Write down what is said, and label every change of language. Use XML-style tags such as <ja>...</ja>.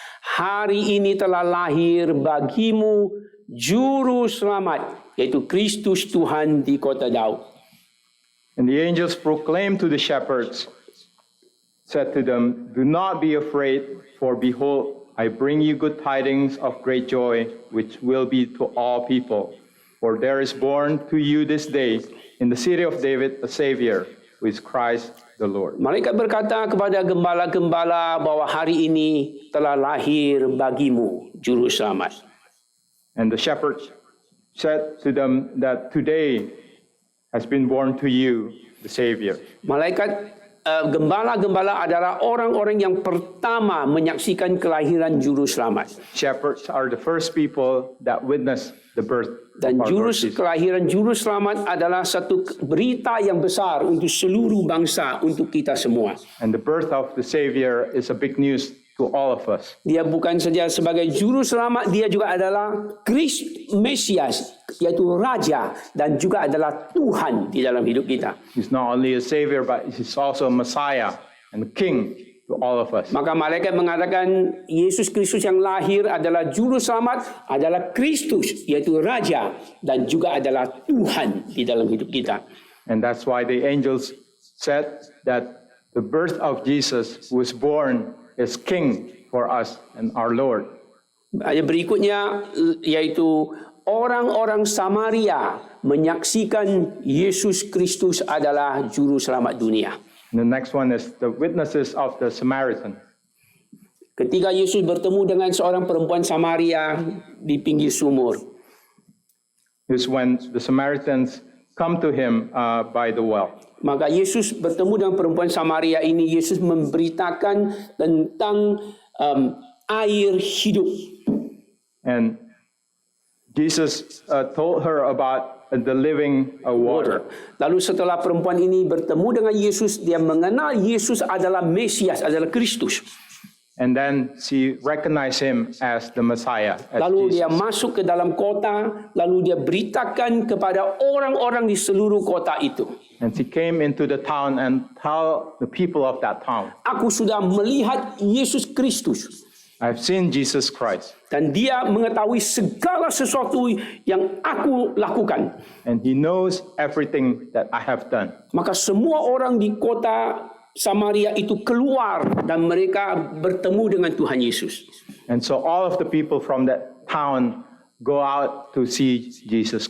<id>Hari ini telah lahir bagimu juru selamat, yaitu Kristus Tuhan di kota Daud.</id> <en>And the angels proclaimed to the shepherds, said to them, do not be afraid, for behold, I bring you good tidings of great joy, which will be to all people. For there is born to you this day in the city of David a Savior, who is Christ the Lord.</en> <id>Malaikat berkata kepada gembala-gembala bahwa hari ini telah lahir bagimu juru selamat.</id> <en>And the shepherds said to them that today has been born to you the Savior.</en> <id>Malaikat gembala-gembala adalah orang-orang yang pertama menyaksikan kelahiran juru selamat.</id> <en>Shepherds are the first people that witnessed the birth</en> <id>Dan</id> <en>of our Lord Jesus.</en> <id>kelahiran juru selamat adalah satu berita yang besar untuk seluruh bangsa, untuk kita semua.</id> <en>And the birth of the Savior is a big news to all of us.</en> <id>Dia bukan saja sebagai juru selamat, dia juga adalah Mesias, yaitu Raja, dan juga adalah Tuhan di dalam hidup kita.</id> <en>He's not only a Savior, but he's also a Messiah and King to all of us.</en> <id>Maka malaikat mengatakan Yesus Kristus yang lahir adalah juru selamat, adalah Kristus, yaitu Raja, dan juga adalah Tuhan di dalam hidup kita.</id> <en>And that's why the angels said that the birth of Jesus who was born is King for us and our Lord.</en> <id>Ayat berikutnya yaitu orang-orang Samaria menyaksikan Yesus Kristus adalah juru selamat dunia.</id> <en>And the next one is the witnesses of the Samaritan.</en> <id>Ketika Yesus bertemu dengan seorang perempuan Samaria di pinggir sumur,</id> <en>Is when the Samaritans come to him by the well.</en> <id>maka Yesus bertemu dengan perempuan Samaria ini. Yesus memberitakan tentang air hidup.</id> <en>And Jesus told her about the living water.</en> <id>Lalu setelah perempuan ini bertemu dengan Yesus, dia mengenal Yesus adalah Mesias, adalah Kristus.</id> <en>And then she recognized him as the Messiah. As</en> <id>Lalu dia</id> <en>Jesus.</en> <id>masuk ke dalam kota, lalu dia beritakan kepada orang-orang di seluruh kota itu.</id> <en>And she came into the town and tell the people of that town,</en> <id>Aku sudah melihat Yesus Kristus.</id> <en>I've seen Jesus Christ.</en> <id>Dan dia mengetahui segala sesuatu yang aku lakukan.</id> <en>And he knows everything that I have done.</en> <id>Maka semua orang di kota Samaria itu keluar dan mereka bertemu dengan Tuhan Yesus.</id> <en>And so all of the people from that town go out to see Jesus.</en>